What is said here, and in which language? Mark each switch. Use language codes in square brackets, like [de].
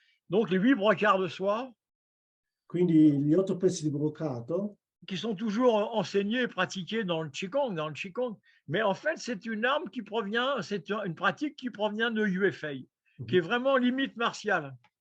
[fr] Donc les 8 brocarts de soie, [it] quindi gli 8 pezzi di broccato, [fr] qui sont toujours enseignés et pratiqués dans le Qigong, mais en fait, c'est une arme c'est une pratique qui provient de UFA, qui est vraiment limite martiale.